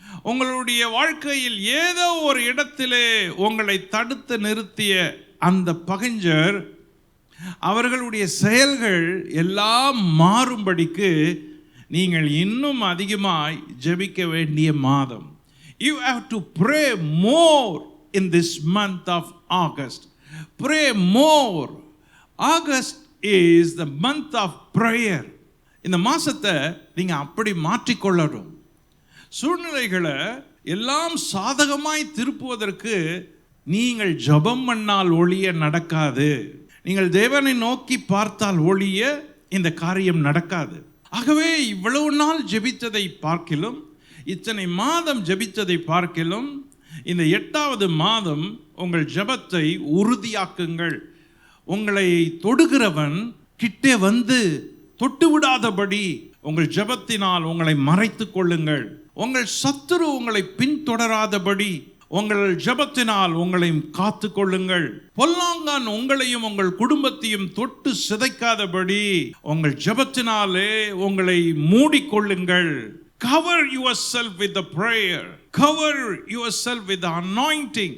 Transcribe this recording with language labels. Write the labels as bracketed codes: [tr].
[ta] உங்களுடைய வாழ்க்கையில் ஏதோ ஒரு இடத்திலே உங்களை தடுத்து நிறுத்திய அந்த பகைஞர், அவர்களுடைய செயல்கள் எல்லாம் மாறும்படிக்கு நீங்கள் இன்னும் அதிகமாய் ஜெபிக்க வேண்டிய மாதம். [en] You have to pray more in this month of August. Pray more. August is the month of prayer. [ta] இந்த மாசத்தை நீங்க அப்படி மாற்றிக்கொள்ளணும். சூழ்நிலைகளை எல்லாம் சாதகமாய் திருப்புவதற்கு நீங்கள் ஜெபம் பண்ணால் ஒழிய நடக்காது. நீங்கள் தேவனை நோக்கி பார்த்தால் ஒழிய இந்த காரியம் நடக்காது. ஆகவே இவ்வளவு நாள் ஜெபித்ததை பார்க்கிலும், இத்தனை மாதம் ஜெபித்ததை பார்க்கிலும், இந்த 8வது மாதம் உங்கள் ஜெபத்தை உறுதியாக்குங்கள். உங்களை தொடுகிறவன் கிட்டே வந்து தொட்டு விடாதபடி உங்கள் ஜெபத்தினால் உங்களை மறைத்து கொள்ளுங்கள். உங்கள் சத்துரு உங்களை பின்தொடராதபடி உங்கள் ஜெபத்தினால் உங்களை காத்து கொள்ளுங்கள். பொல்லாங்கான் உங்களையும் உங்கள் குடும்பத்தையும் தொட்டு சிதைக்காதபடி உங்கள் ஜெபத்தினாலே உங்களை மூடிக்கொள்ளுங்கள். [en] Cover yourself with the prayer. Cover yourself with the anointing.